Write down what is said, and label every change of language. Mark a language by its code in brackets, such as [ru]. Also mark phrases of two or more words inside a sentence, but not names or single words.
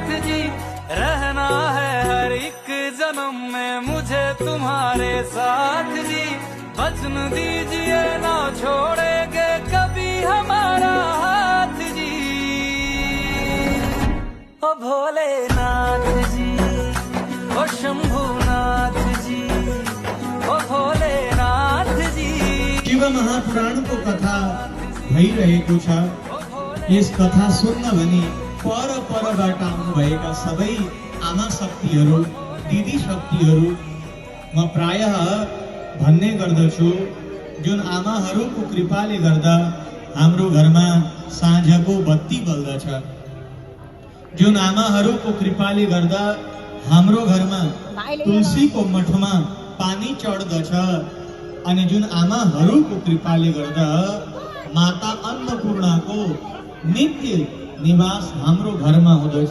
[hi] जी, रहना है हर एक जन्म में मुझे तुम्हारे साथ जी, वचन दीजिए ना छोड़ेंगे कभी हमारा हाथ जी। ओ भोलेनाथ जी, ओ शंभुनाथ जी, ओ भोलेनाथ जी। [ne] शिव महापुराणको कथा भइरहेको छ। यस कथा सुन्न भनी परबाट आउनुभएका सबै आमा शक्तिहरू, दिदी शक्तिहरू म प्रायः भन्ने गर्दछु, जुन आमाहरूको कृपाले गर्दा हाम्रो घरमा साँझको बत्ती बल्दछ, जुन आमाहरूको कृपाले गर्दा हाम्रो घरमा तुलसीको मठमा पानी चढ्दछ, अनि जुन आमाहरूको कृपाले गर्दा माता अन्नपूर्णाको नित्य निवास हाम्रो घरमा हुँदछ।